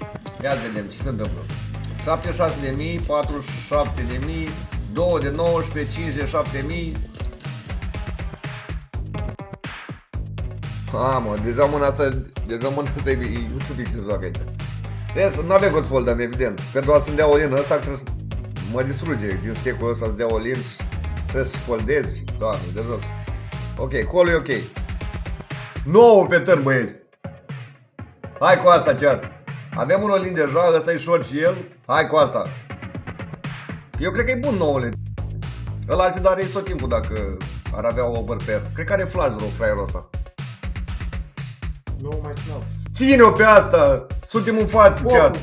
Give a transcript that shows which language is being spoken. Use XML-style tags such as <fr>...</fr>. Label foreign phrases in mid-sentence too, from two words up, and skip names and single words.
<ro>Ia vedem ce se întâmplă. 76.000, 47.000, 2 de 19, 57.000. Mă, deja mâna să e un subiect ce se joacă aici. Trebuie să nu avem cum să foldăm, evident. Sper doar să-mi dea all-in ăsta, că trebuie să mă distruge din stecul ăsta să dea all-in și trebuie să-și foldezi. Doamne, de jos. Ok, call-ul e ok. 9 pe turn, băieți. Hai cu asta, chat. Avem un all-in deja, ăsta e short și el. Hai cu asta. Eu cred că e bun 9-le. Ăla ar fi dat raise tot timpul dacă ar avea overpair. Cred că are</ro> <en>flash draw</en> <ro>fraierul ăsta. Nu mai snap. Ține-o pe asta! Suntem în față, chat!</ro>